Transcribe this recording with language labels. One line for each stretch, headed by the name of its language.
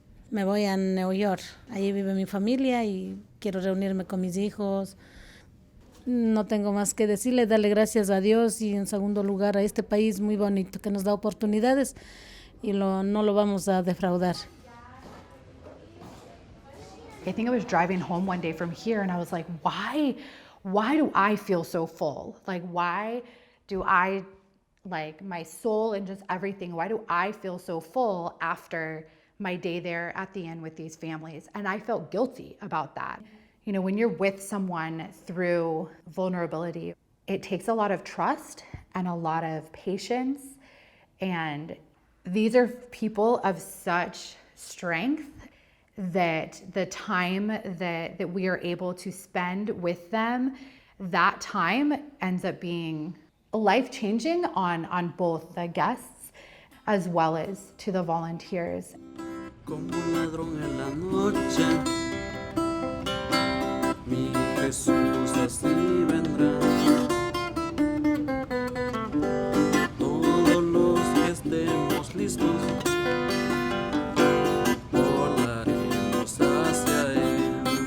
Spanish: Me voy a Nueva York, ahí vive mi familia y quiero reunirme con mis hijos. No tengo más que decirle, darle gracias a Dios y en segundo lugar a este país muy bonito que nos da oportunidades y no lo vamos a defraudar.
English: I think I was driving home one day from here and I was like, why do I feel so full? Like, why do I, like my soul and just everything, why do I feel so full after my day there at the inn with these families? And I felt guilty about that. When you're with someone through vulnerability, it takes a lot of trust and a lot of patience. And these are people of such strength that the time that we are able to spend with them, that time ends up being life-changing on both the guests as well as to the volunteers.
Spanish: Como un ladrón en la noche, mi Jesús así vendrá. Todos los que estemos listos, volaremos hacia Él.